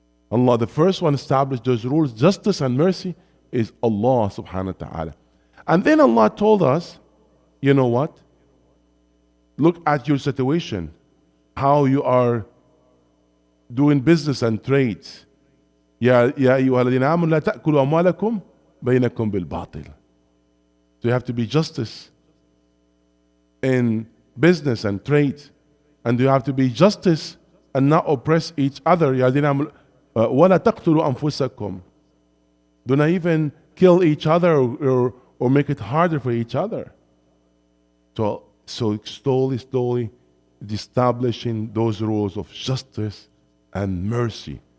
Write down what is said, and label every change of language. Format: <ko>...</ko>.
<en>Allah, the first one, established those rules. Justice and mercy is Allah subhanahu wa ta'ala. And then Allah told us, you know what? Look at your situation, how you are doing business and trades.</en> <ar>يا أيها الذين آمنوا لا تأكلوا أموالكم بينكم بالباطل.</ar> <en>So you have to be justice in business and trade, and you have to be justice and not oppress each other.</en> <ar>يا الذين آمنوا ولا تقتلوا أنفسكم.</ar> <en>Do not even kill each other or or make it harder for each other. So slowly establishing those rules of justice and mercy.</en>